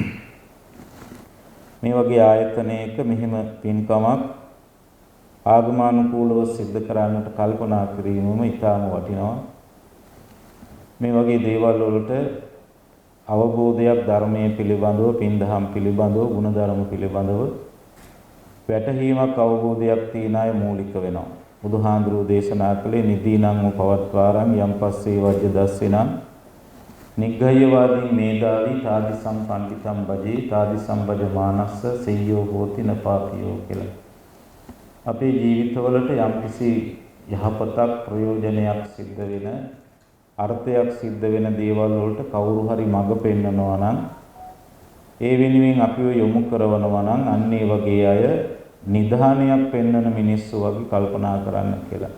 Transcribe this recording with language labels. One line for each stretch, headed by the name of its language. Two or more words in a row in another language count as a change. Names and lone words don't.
Sinhala: මේ වගේ ආයතනයක මෙහිම පින්කමක් ආගමනුකූලව සිද්ධ කරන්නට කල්පනා කිරීමම ඉතාම වටිනවා මේ වගේ දේවල් වලට අවබෝධයක් ධර්මයේ පිළිබඳව පින්දහම් පිළිබඳව ගුණධර්ම පිළිබඳව වැටහීමක් අවබෝධයක් තියන අය මූලික වෙනවා බුදුහාඳුරෝ දේශනා කළේ
Pali: නිදීනං පවත්වාරං යම් පස්සේ වජ්‍ය දස්සෙනං නිග්ගයවාදී මේදාවි තාදි සම්පන්දිතම් බජේ තාදි සම්බජමානස්ස සෙය්‍යෝ හෝති නපාපියෝ
Sinhala: කියලා අපේ ජීවිතවලට යම්කිසි යහපතක් ප්‍රයෝජනයක් සිද්ධ වෙන අර්ථයක් සිද්ධ වෙන දේවල් වලට කවුරු හරි මඟ පෙන්නනවා නම් ඒ වෙනුවෙන් අපිව යොමු කරනවා නම් අන්න ඒ වගේ අය නිධානයක් පෙන්වන මිනිස්සු වගේ කල්පනා කරන්න කියලා.